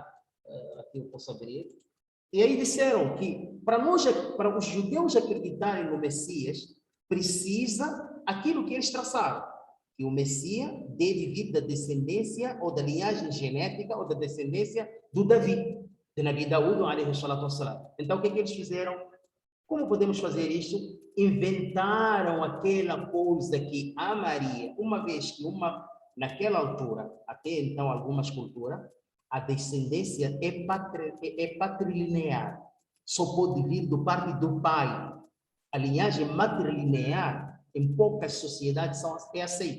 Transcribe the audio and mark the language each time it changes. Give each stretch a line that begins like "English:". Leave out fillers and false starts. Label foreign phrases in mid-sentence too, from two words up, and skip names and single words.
Portuguese: Aqui eu posso abrir. E aí disseram que para os judeus acreditarem no Messias, precisa aquilo que eles traçaram, que o Messias deve vir da descendência ou da linhagem genética ou da descendência do Davi, de
Arabic: نبي داود عليه الصلاة والسلام.
Portuguese: Então, o que eles fizeram? Como podemos fazer isso? Inventaram aquela coisa que a Maria, uma vez que naquela altura, até então algumas culturas, a descendência é patrilinear. Só pode vir do parte do pai. A linhagem matrilinear, em poucas sociedades, é aceita.